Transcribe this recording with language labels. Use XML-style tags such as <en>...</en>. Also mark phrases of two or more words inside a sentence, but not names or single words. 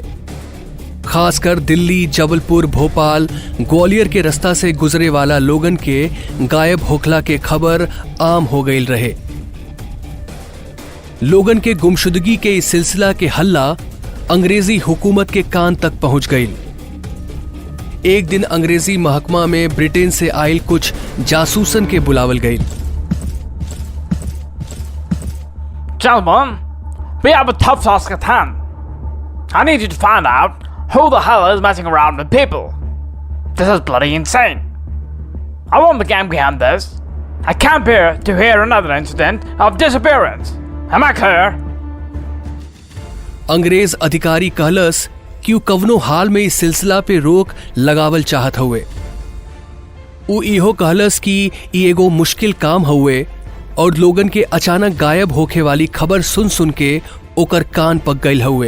<bho>खासकर दिल्ली, जबलपुर, भोपाल, ग्वालियर के रास्ता से गुजरे वाला लोगन के गायब होखला के खबर आम हो गई रहे। लोगन के गुमशुदगी के इस सिलसिला के हल्ला अंग्रेजी हुकूमत के कान तक पहुंच गई। एक दिन अंग्रेजी महकमा में ब्रिटेन से आयल कुछ जासूसन के बुलावल गई।</bho> <en>Gentlemen, we have a tough task at hand. I need you to find out who the hell is messing around with people. This is bloody insane. I want the gang behind this. I can't bear to hear another incident of disappearance. Am I clear?</en> <bho>अंग्रेज अधिकारी कहलस कि उ कवनो हाल में इस सिलसिला पे रोक लगावल चाहत हुए। उ इहो कहलस कि ई एगो मुश्किल काम हुए और लोगन के अचानक गायब होखे वाली खबर सुन सुन के ओकर कान पक गईल हुए।</bho>